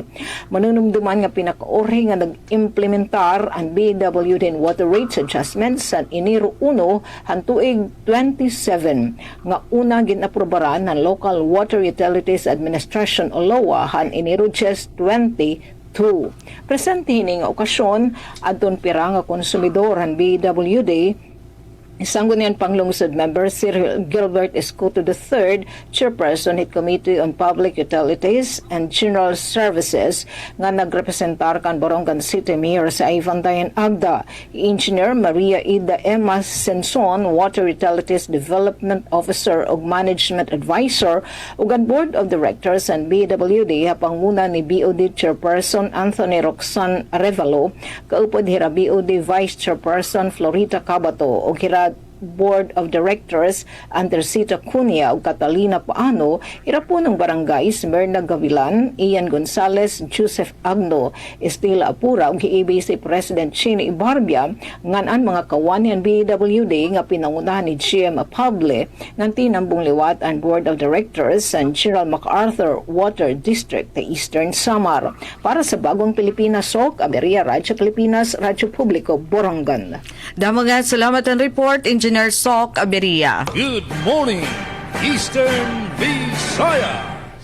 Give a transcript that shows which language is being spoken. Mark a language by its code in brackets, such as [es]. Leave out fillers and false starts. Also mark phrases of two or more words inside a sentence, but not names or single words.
[war] Manunumduman nga pinakaori nga nag-implementar ang BWD [en] water rates adjustments [war] sa Enero 1 han tuig 27 nga una ginaprobaran ng Local Water Utilities Administration o LOA han Enero 22. Presente hining okasyon adton pira nga konsumidor han BWD Sanggunian Panglungsod Member Cyril Gilbert Escuto III, Chairperson at Committee on Public Utilities and General Services nga nagrepresentar kan Borongan City Mayor sa Ivandayan Agda, Engineer Maria Ida Emma Senson, Water Utilities Development Officer ug Management Advisor ug ang Board of Directors and BWD hapang muna ni BOD Chairperson Anthony Roxanne Arevalo, kaupod hira BOD Vice Chairperson Florita Cabato ug hira Board of Directors Andercita Cunha ug Catalina Paano, irapo ng barangay Smirna Gavilan, Ian Gonzales, Joseph Agno, Estela Apura ug EBC President Chini Ibarbia ngan mga kawanian BWD nga pinangunahan ni GM Apable nganti nambong liwat ang Board of Directors and General MacArthur Water District sa Eastern Samar. Para sa Bagong Pilipinas, SOC, Aberia, Radyo Pilipinas, Radyo Publiko, Borongan. Damo nga salamat ang report, Engineer Sok Aberia. [en] Good morning, Eastern Visayas.